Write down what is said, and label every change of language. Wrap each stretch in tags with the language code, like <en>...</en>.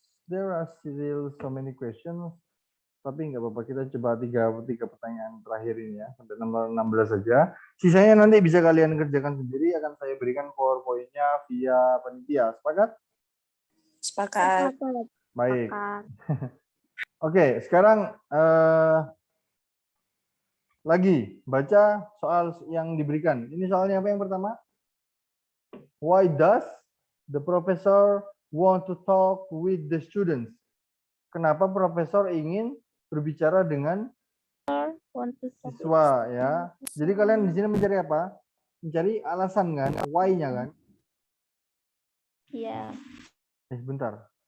<en>There are still so many questions.</en> <id>Tapi nggak apa-apa, kita coba tiga pertanyaan terakhir ini ya, sampai nomor 16 saja. Sisanya nanti bisa kalian kerjakan sendiri, akan saya berikan PowerPoint-nya via panitia. Sepakat? Sepakat. Baik. Oke, sekarang lagi baca soal yang diberikan. Ini soalnya apa yang pertama?</id> <en>Why does the professor want to talk with the students?</en> <id>Kenapa profesor ingin berbicara dengan siswa ya? Jadi kalian di sini mencari apa? Mencari alasan kan? Why-nya kan? Iya. Sebentar.</id>